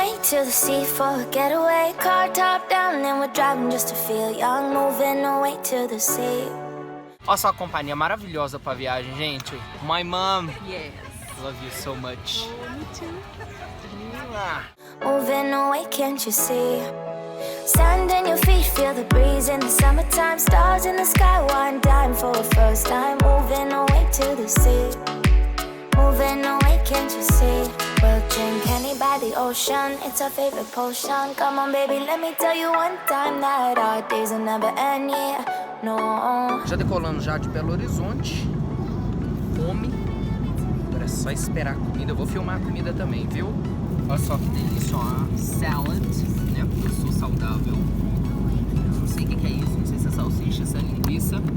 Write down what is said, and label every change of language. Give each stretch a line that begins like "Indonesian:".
English: To the sea for a getaway, car top down and we're driving just to feel young, moving away to the sea.
Portuguese: Olha só a companhia maravilhosa pra viagem, gente.
English: My mom. Yes. Love you so much. Oh, me too. Moving away, can't you see? Sand in your feet, feel the breeze in the summertime. Stars in the sky, one dime for a first time. Moving away to the sea. Moving away, can't you see? We'll drink honey by the ocean, it's our favorite potion. Come on baby, let me tell you one time that our days will never end, yeah, no.
Portuguese: Já decolando já de Belo Horizonte. Fome. Agora é só esperar a comida. Eu vou filmar a comida também, viu? Olha só que delícia, ó. Salad, né? Porque eu sou saudável. Não sei o que é isso, não sei se é salsicha, se é linguiça.